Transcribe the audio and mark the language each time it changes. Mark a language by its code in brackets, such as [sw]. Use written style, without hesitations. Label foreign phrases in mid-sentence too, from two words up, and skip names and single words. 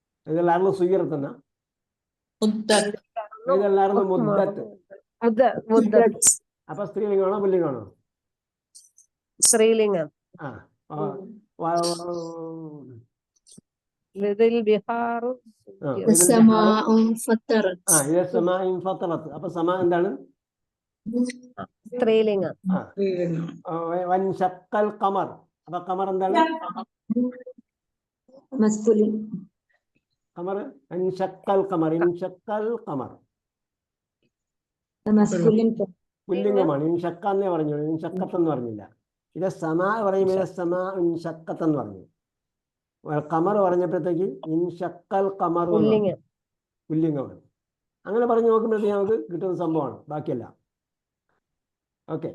[ar] إذا الأرض سيرت لنا مدة إذا الأرض مدت മുദ്ദത്ത് [ml] അപ്പോൾ സ്ത്രീലിംഗമാണോ പുല്ലിംഗമാണോ? സ്ത്രീലിംഗം. ആ വ- ഇതിൽ ബിഹാറു [ar] والسماء انفطرت إذا السماء انفطرت [ml] അപ്പോൾ സമ എന്താണ്? സ്ത്രീലിംഗം. [ar] وانشق القمر [ml] അപ്പോൾ ഖമർ എന്താണ്? [en] مسكولين [ar] ഖമർ انشق القمر انشق القمر [en] مسكولين [ml] പുല്ലിംഗമാണ്. ഇൻഷക്ക എന്നേ പറഞ്ഞു, ഇൻഷക്കത്ത് എന്ന് പറഞ്ഞില്ല. ഇത് സമാ പറയുമ്പോൾ ഇത് സമാ ഇൻഷക്കത്ത് എന്ന് പറഞ്ഞു. ഖമർ പറഞ്ഞപ്പോഴത്തേക്ക് [ar] انشق القمر [ml] പുല്ലിംഗം. പുല്ലിംഗമാണ്. അങ്ങനെ പറഞ്ഞു നോക്കുമ്പോഴത്തേക്ക് നമുക്ക് കിട്ടുന്ന സംഭവമാണ്, ബാക്കിയല്ല. ഓക്കെ.